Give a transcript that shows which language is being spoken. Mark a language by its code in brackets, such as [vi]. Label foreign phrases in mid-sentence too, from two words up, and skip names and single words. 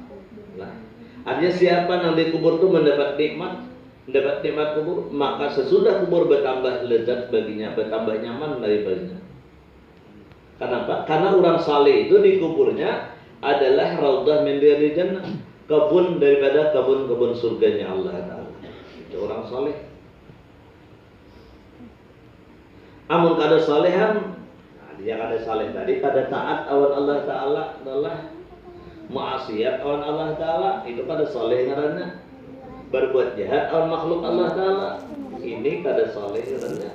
[id] Nah, artinya siapa yang di kubur itu mendapat nikmat kubur, maka sesudah kubur bertambah lezat baginya, bertambah nyaman daripadanya. Kenapa? Karena orang saleh itu di kuburnya adalah [ar] raudhah min riyadil jannah. [id] Kebun daripada kebun-kebun surganya Allah Ta'ala. Itu orang soleh. [bjn] Amun kada solehan, dia Yang ada saleh tadi pada taat awan Allah Ta'ala adalah maksiat awan Allah Ta'ala, itu pada saleh ngaranna. Berbuat jahat awan makhluk Allah Ta'ala, ini kada saleh ngaranna.